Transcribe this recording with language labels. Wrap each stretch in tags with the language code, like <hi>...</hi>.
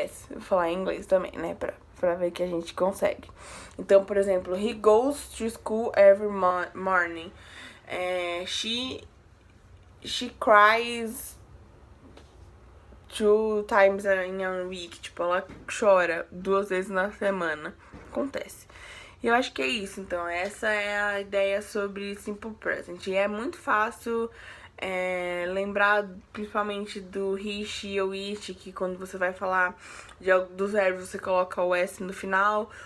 <pt>Vou falar em inglês também, né, pra ver que a gente consegue. Então, por exemplo,</pt> <en>he goes to school every morning. She cries 2 times in a week.</en> <pt>Tipo, ela chora 2 vezes na semana. Acontece. E eu acho que é isso. Então, essa é a ideia sobre Simple Present. E é muito fácil lembrar principalmente do he, she ou it, que quando você vai falar dos verbos você coloca o S no final.</pt>